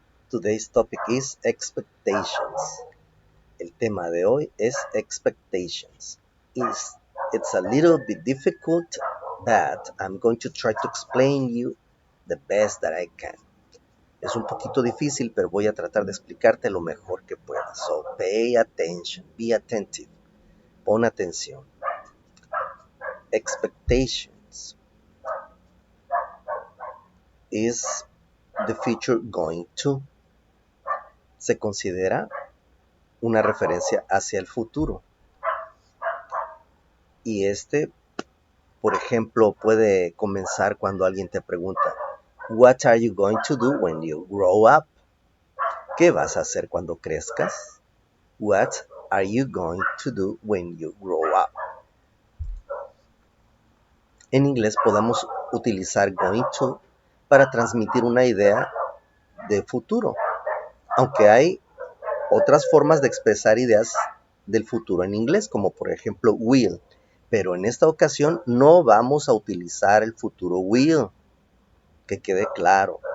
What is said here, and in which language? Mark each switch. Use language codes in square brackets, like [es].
[en] Today's topic is expectations. [es] El tema de hoy es expectations. [en] It's a little bit difficult, but I'm going to try to explain you the best that I can. [es] Es un poquito difícil, pero voy a tratar de explicarte lo mejor que pueda. [en] So pay attention, be attentive. [es] Pon atención. [en] Expectations is the future going to. [es] Se considera una referencia hacia el futuro. Y por ejemplo, puede comenzar cuando alguien te pregunta, [en] What are you going to do when you grow up? [es] ¿Qué vas a hacer cuando crezcas? [en] What are you going to do when you grow up? [es] En inglés podemos utilizar going to para transmitir una idea de futuro, aunque hay otras formas de expresar ideas del futuro en inglés, como por ejemplo will. Pero en esta ocasión no vamos a utilizar el futuro will. Que quede claro.